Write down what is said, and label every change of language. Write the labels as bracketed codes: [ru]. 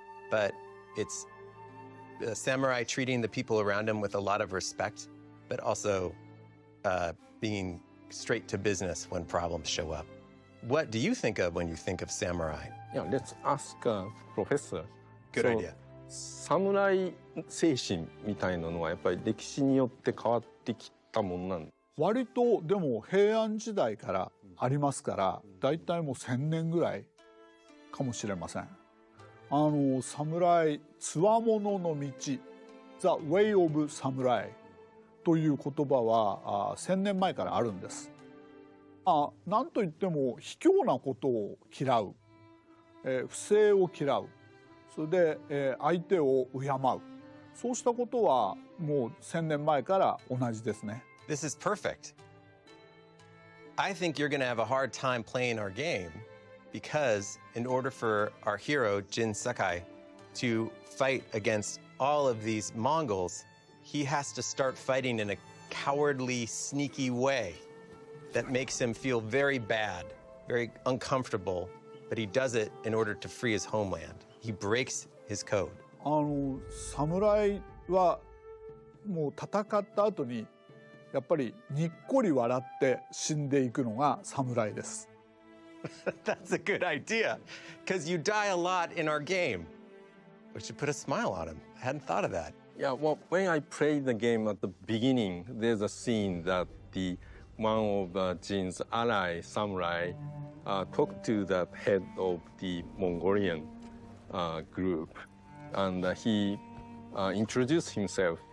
[en] But it's a samurai treating the people around him with a lot of respect, but also being straight to business when problems show up. What do you think of when you think of samurai? Yeah, let's ask Professor. Good idea. [ja] サムライ精神みたいなのはやっぱり歴史によって変わってきたもんなんです。割とでも平安時代からありますから、だいたいもう1000年ぐらいかもしれません。侍、つわものの道、 [en] The Way of Samurai [ja] という言葉は1000年前からあるんです。なんといっても卑怯なことを嫌う、不正を嫌う、それで、相手を敬う、そうしたことはもう1000年前から同じですね。 [en] This is perfect. I think you're going to have a hard time playing our game because in order for our hero, Jin Sakai, to fight against all of these Mongols, he has to start fighting in a cowardly, sneaky way that makes him feel very bad, very uncomfortable, but he does it in order to free his homeland. He breaks his code. [ja] 侍はもう戦った後にやっぱりにっこり笑って死んでいくのが侍です。 [en] That's a good idea, because you die a lot in our game. We should put a smile on him. I hadn't thought of that. Yeah, well, when I played the game at the beginning, there's a scene that one of Jin's ally samurai talked to the head of the Mongolian group, and he introduced himself.